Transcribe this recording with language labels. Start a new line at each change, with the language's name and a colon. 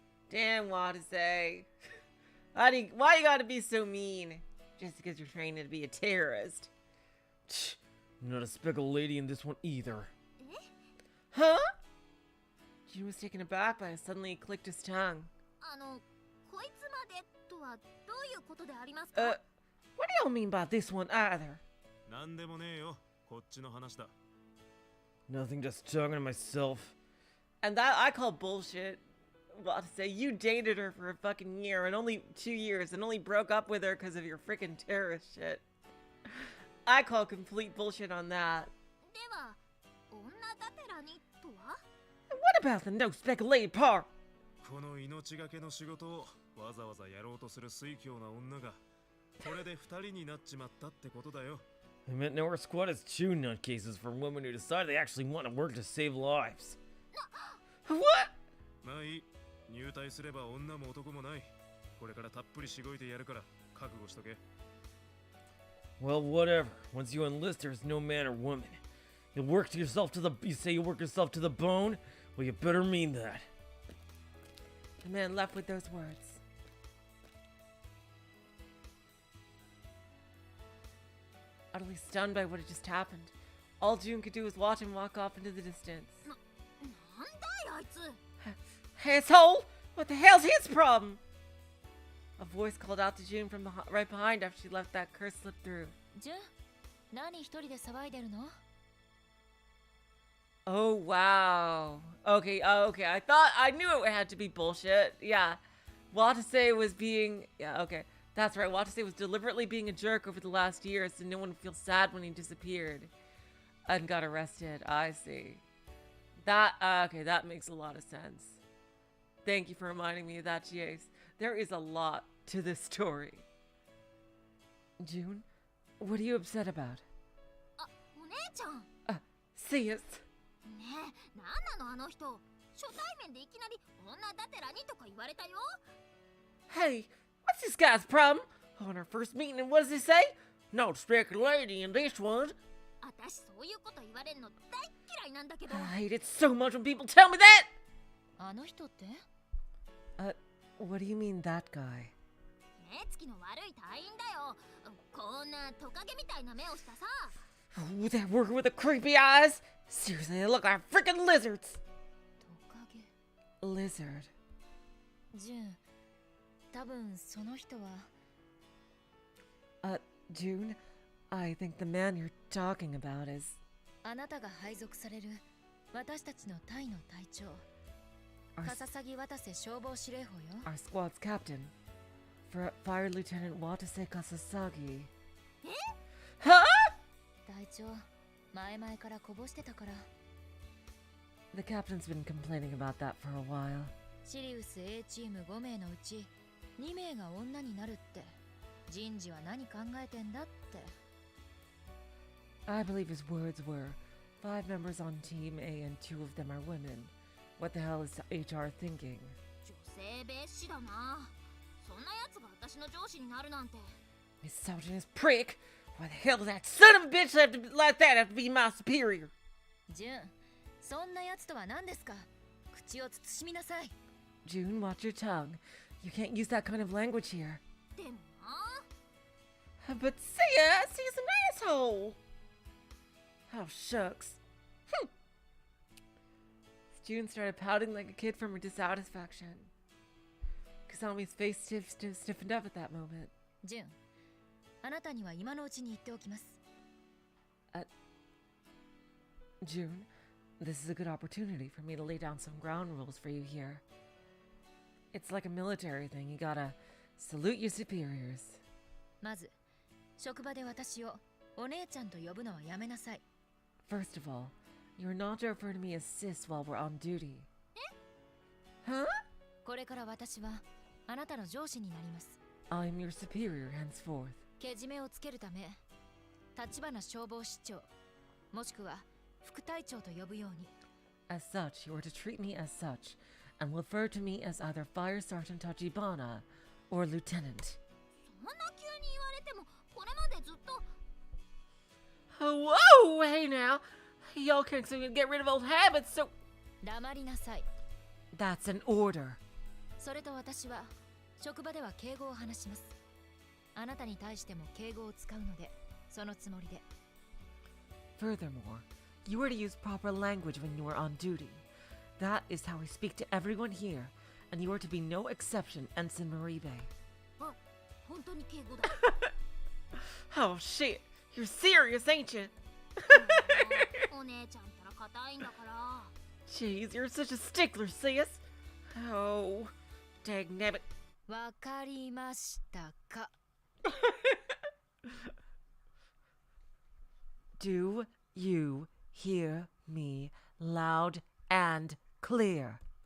English: Damn, Watase. Why you gotta be so mean? Just because you're training to be a terrorist. Not a speckled lady in this one either. Huh? June was taken aback by it. Suddenly he clicked his tongue.
Japanese: こいつまでとはどういうことでありますか？
English: What do y'all mean by this one either?
Japanese: なんでもねえよ。こっちの話だ。
English: Nothing, just talking to myself. And that I call bullshit. Well, to say you dated her for a fucking year and only 2 years and only broke up with her because of your freaking terrorist shit. I call complete bullshit on that.
Japanese: では、女だてらにとは？
English: What about the no speculated part?
Japanese: この命がけの仕事をわざわざやろうとする水狂な女がこれで2人になっちまったってことだよ。
English: I meant no, our squad is two nutcases for women who decide they actually want to work to save lives. What?
Japanese: まあいい。入隊すれば女も男もない。これからたっぷりしごいてやるから覚悟しとけ。
English: Well, whatever. Once you enlist, there's no man or woman. You say you work yourself to the bone? Well, you better mean that. The man left with those words. Utterly stunned by what had just happened, all June could do was watch him walk off into the distance.
Japanese: なんだいあいつ。
English: Asshole! What the hell's his problem? A voice called out to June from right behind after she let that curse slip through.
Japanese: ジュン、何一人で騒いでるの？
English: Oh, wow. Okay, okay. I knew it had to be bullshit. Yeah. Watase was being... Yeah, okay. That's right. Watase was deliberately being a jerk over the last year so no one would feel sad when he disappeared and got arrested. I see. That, okay, that makes a lot of sense. Thank you for reminding me of that, Chase. There is a lot to this story. June, what are you upset about?
Japanese: あ、お姉ちゃん。
English: See us.
Japanese: ねえ、なんなのあの人。初対面でいきなり女だてらにとか言われたよ。
English: Hey, what's this guy's problem? On our first meeting, and what does he say? No speckled lady in this one.
Japanese: 私そういうこと言われんの大嫌いなんだけど。
English: I hate it so much when people tell me that!
Japanese: あの人って？
English: What do you mean that guy?
Japanese: 目つきの悪い隊員だよ。こんなトカゲみたいな目をしたさ。
English: Oh, that worker with the creepy eyes? Seriously, they look like freaking lizards!
Japanese: トカゲ。
English: Lizard.
Japanese: ジュン、多分その人は。
English: June, I think the man you're talking about is...
Japanese: あなたが配属される私たちの隊の隊長。 Kasasagi Watase 消防司令補よ。
English: Our squad's captain. Fire Lieutenant Watase Kasasagi.
Japanese: え？
English: Huh?
Japanese: 隊長、前々からこぼしてたから。
English: The captain's been complaining about that for a while.
Japanese: シリウス A チーム5名のうち2名が女になるって。人事は何考えてんだって。
English: I believe his words were, 5 members on Team A and 2 of them are women. What the hell is HR thinking?
Japanese: 女性蔑視だな。そんな奴が私の上司になるなんて。
English: Misogynist prick! Why the hell does that son of a bitch like that have to be my superior?
Japanese: ジュン、そんな奴とは何ですか？口を慎みなさい。
English: June, watch your tongue. You can't use that kind of language here.
Japanese: でもな。
English: But Sia's an asshole! Oh, shucks. June started pouting like a kid from her dissatisfaction. Kazami's face stiffened up at that moment.
Japanese: ジュン、あなたには今のうちに言っておきます。
English: June, this is a good opportunity for me to lay down some ground rules for you here. It's like a military thing. You gotta salute your superiors.
Japanese: まず、職場で私をお姉ちゃんと呼ぶのはやめなさい。
English: First of all, you're not to refer to me as sis while we're on duty. Huh?
Japanese: これから私はあなたの上司になります。
English: I'm your superior henceforth.
Japanese: けじめをつけるため、橘消防士長、もしくは副隊長と呼ぶように。
English: As such, you are to treat me as such, and refer to me as either Fire Sergeant Tachibana or Lieutenant. そんな急に言われても、これまでずっと。 Whoa! Hey now! Y'all can't seem to get rid of old habits, so...
Japanese: 黙りなさい。
English: That's an order.
Japanese: それと私は、職場では敬語を話します。あなたに対しても敬語を使うので、そのつもりで。
English: Furthermore, you are to use proper language when you are on duty. That is how we speak to everyone here, and you are to be no exception, Ensign Maribe.
Japanese: あ、本当に敬語だ。
English: Oh shit, you're serious, ain't you?
Japanese: お姉ちゃんったら硬いんだから。
English: Jeez, you're such a stickler, sis. Oh, dagnabbit.
Japanese: わかりましたか。
English: Do you hear me loud and clear?